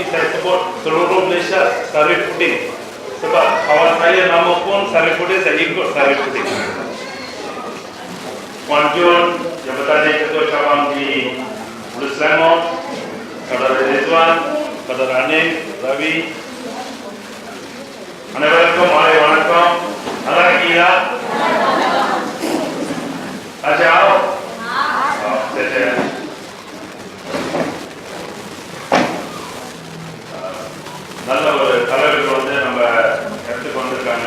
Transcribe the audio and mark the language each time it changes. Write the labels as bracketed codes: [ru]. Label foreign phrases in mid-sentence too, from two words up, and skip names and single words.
[ms] saya sebut seluruh Malaysia Sarifuddin sebab kawan saya nama pun Sarifuddin, saya ikut Sarifuddin. Puan Jun, Jabatan Ketua Cabang di Hulu Selangor, Saudara Rizwan, Saudara Anim, Ravi. [ta] அனைவருக்கும் மாலை வணக்கம். நல்லா இருக்கீங்களா? ஆச்சாவ் சரி நல்ல ஒரு தலைவர்கள் வந்து நம்ம எடுத்துக்கு வந்திருக்காங்க.